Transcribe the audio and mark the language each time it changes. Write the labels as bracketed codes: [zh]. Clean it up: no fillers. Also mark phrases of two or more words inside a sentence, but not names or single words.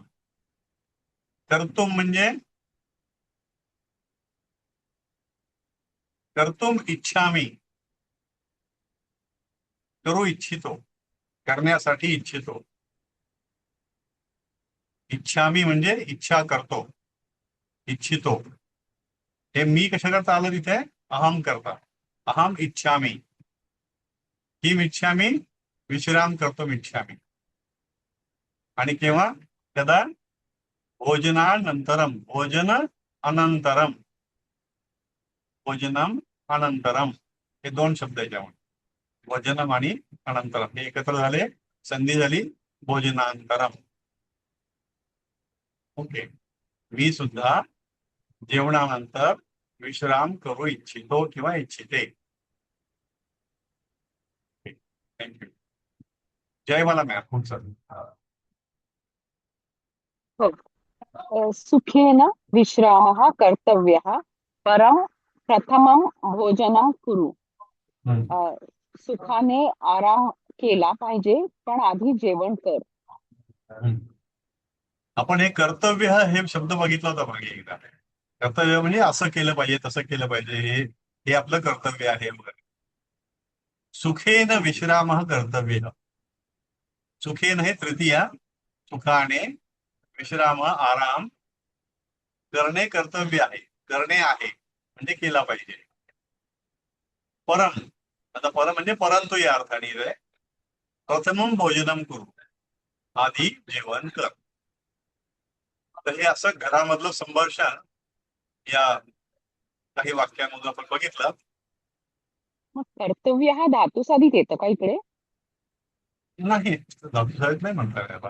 [mr] कर्तुम म्हणजे [sa] कर्तुम इच्छामी, [mr] करू इच्छितो, करण्यासाठी इच्छितो. इच्छामी म्हणजे इच्छा करतो, इच्छितो. हे मी कशा करता आलं तिथे? अहम करता. [sa] अहम इच्छामी, किम इच्छामी, विश्राम करतो इच्छामी. [mr] आणि केव्हा? [sa] कदा? भोजनानंतरम, भोजन अनंतरम, भोजनम अनंतरम, [mr] हे दोन शब्द याच्यामध्ये. भोजनम आणि अनंतरम हे एकत्र झाले, संधी झाली भोजनांतरम. ओके. मी सुद्धा जेवणानंतर विश्राम करू इच्छितो किंवा इच्छिते. थँक्यू. जय मला मॅम. खूप चालेल. [sa] सुखेन विश्रामः कर्तव्यः परं प्रथमं भोजनं कुरु. [mr] सुखाने आराम केला पाहिजे, पण आधी जेवण कर. आपण हे कर्तव्य हे शब्द बघितला होता मागे एकदा. कर्तव्य म्हणजे असं केलं पाहिजे, तसं केलं पाहिजे, हे आपलं कर्तव्य आहे वगैरे. [sa] सुखेन विश्राम कर्तव्य. [mr] सुखेन हे तृतीया, सुखाने, विश्राम आराम करणे कर्तव्य आहे, करणे आहे म्हणजे केला पाहिजे. परम, आता परम म्हणजे परंतु या अर्थाने आहे. [sa] प्रथमम भोजनम करू, [mr] आधी जेवण कर. आता हे असं घरामधलं संभाषण या काही वाक्यांमधून आपण बघितलं. मग कर्तव्य हा धातूस आधीच येतं का इकडे? नाही, धातुसाहित नाही म्हणता याला.